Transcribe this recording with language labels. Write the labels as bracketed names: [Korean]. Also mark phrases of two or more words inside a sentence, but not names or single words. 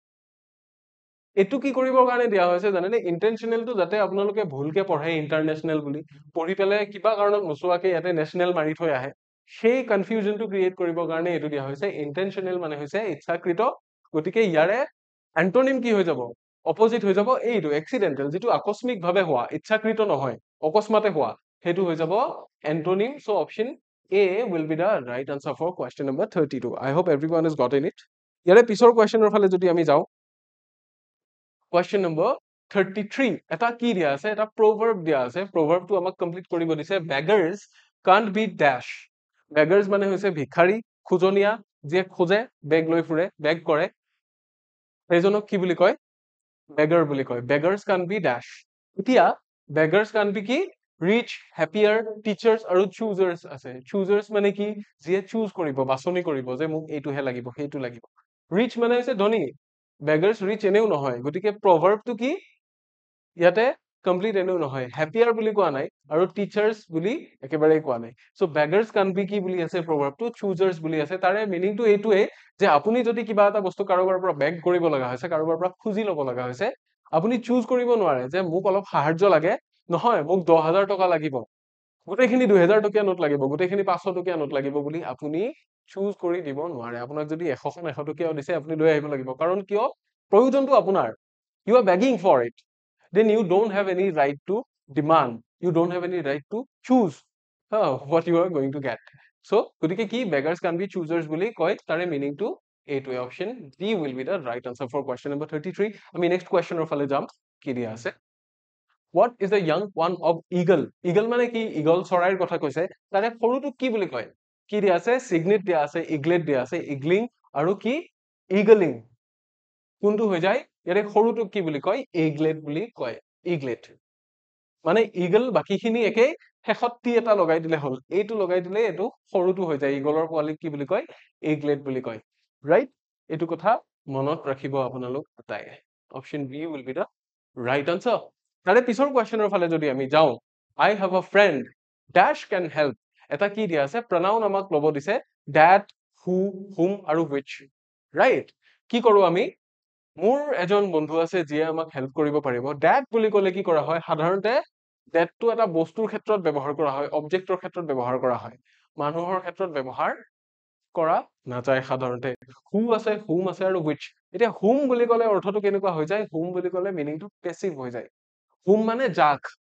[Assamese] এটো কি কৰিবৰ কাৰণে দিয়া হৈছে জানেনে ইন্টেনশনেলটো যাতে আপোনালোকে ভুলকে পঢ়ে ইন্টাৰনেশনাল বুলি পঢ়ি পেলে কিবা কাৰণত নচোৱাকে ইয়াতে নেশনাল মাৰি থৈ আহে সেই কনফিউজনটো ক্ৰিয়েট কৰিবৰ কাৰণে এটো দিয়া হৈছে ইন্টেনশনেল মানে হৈছে ইচ্ছাকৃত গতিকে ইয়াৰে এন্টোনিম কি হৈ যাব অপোজিট হৈ যাব এইটো এক্সিডেন্টাল যেটো আকস্মিকভাৱে হোৱা ইচ্ছাকৃত নহয় অকস্মাতে হোৱা হেতু হৈ যাব এন্টোনিম [English] so option A will be the right answer for question number 32 I hope everyone has gotten it [Assamese] ইয়াৰে পিছৰ কোৱেশ্চনৰ ফালে যদি আমি যাও [English] question number 33 [Assamese] এটা কি দিয়া আছে এটা proverb দিয়া আছে proverb টো আমাক কমপ্লিট কৰিব দিছে [English] beggars can't be dash beggars [Assamese] মানে হৈছে ভিখাৰী খুজনিয়া যে খোজে বেগ লৈ ফুৰে বেগ কৰে সেইজনক কি বুলি কয় beggar বুলি কয় [English] beggars can't be dash [Assamese] এতিয়া [English] beggars can't be [Assamese] কি [English] rich happier teachers [Assamese] আৰু choosers আছে choosers মানে কি যে চুজ কৰিব বাছনি কৰিব যে মোক এইটোহে লাগিব সেইটো লাগিব rich মানে হৈছে ধনী [English] beggars rich [Assamese] এনেও নহয় গতিকে proverb টো কি ইয়াতে কমপ্লিট এনেও নহয় হ্যাপিয়াৰ বুলি কোৱা নাই আৰু টিচাৰ্ছ বুলি একেবাৰে কোৱা নাই [English] so beggars can be [Assamese] কি বুলি আছে প্ৰভাৱটো চুজাৰ্ছ বুলি আছে তাৰে মিনিংটো এইটোৱে যে আপুনি যদি কিবা এটা বস্তু কাৰোবাৰ পৰা বেগ কৰিব লগা হৈছে কাৰোবাৰ পৰা খুজি ল'ব লগা হৈছে আপুনি চুজ কৰিব নোৱাৰে যে মোক অলপ সাহায্য লাগে নহয় মোক 10,000 টকা লাগিব গোটেইখিনি 2000 টকীয়া নোট লাগিব গোটেইখিনি 500 টকীয়া নোট লাগিব বুলি আপুনি চুজ কৰি দিব নোৱাৰে আপোনাক যদি 100খন 100 টকীয়াও দিছে আপুনি লৈ আহিব লাগিব কাৰণ কিয় প্ৰয়োজনটো আপোনাৰ [English] you are begging for it then you don't have any right to demand you don't have any right to choose what you are going to get so [Assamese] গতিকে কি [English] beggars can be choosers [Assamese] বুলি কয় তাৰে মিনিংটো এইটোৱে [English] option D will be the right answer for question number 33 [Assamese] আমি নেক্সট কোৱেশ্চনৰ ফালে যাম কি দিয়া আছে [English] What is the young one of eagle? [Assamese] Eagle মানে কি eagle চৰাইৰ কথা কৈছে তাৰে সৰুটোক কি বুলি কয় কি দিয়া আছে signet দিয়া আছে eaglet দিয়া আছে eagling আৰু কি eagling কোনটো হৈ যায় ইয়াৰে সৰুটোক কি বুলি কয় eaglet বুলি কয় eaglet মানে eagle বাকিখিনি একে শেষত টি এটা লগাই দিলে হল এইটো লগাই দিলে এইটো সৰুটো হৈ যায় eagleৰ পোৱালিক কি বুলি কয় eaglet বুলি কয় ৰাইট এইটো কথা মনত ৰাখিব আপোনালোক তাই [English] option B will be the right answer [Assamese] তাৰে পিছৰ কোৱেশ্চনৰ ফালে যদি আমি যাওঁ [English] I have a friend dash can help [Assamese] এটা কি দিয়া আছে pronoun আমাক ল'ব দিছে [English] that who whom [Assamese] আৰু which right কি কৰো আমি মোৰ এজন বন্ধু আছে যিয়ে আমাক হেল্প কৰিব পাৰিব that বুলি ক'লে কি কৰা হয় সাধাৰণতে that টো এটা বস্তুৰ ক্ষেত্ৰত ব্যৱহাৰ কৰা হয় অবজেক্টৰ ক্ষেত্ৰত ব্যৱহাৰ কৰা হয় মানুহৰ ক্ষেত্ৰত ব্যৱহাৰ কৰা নাযায় সাধাৰণতে who আছে whom আছে আৰু which এতিয়া whom বুলি ক'লে অৰ্থটো কেনেকুৱা হৈ যায় whom বুলি ক'লে মিনিংটো পেছিভ হৈ যায় whom মানে যাক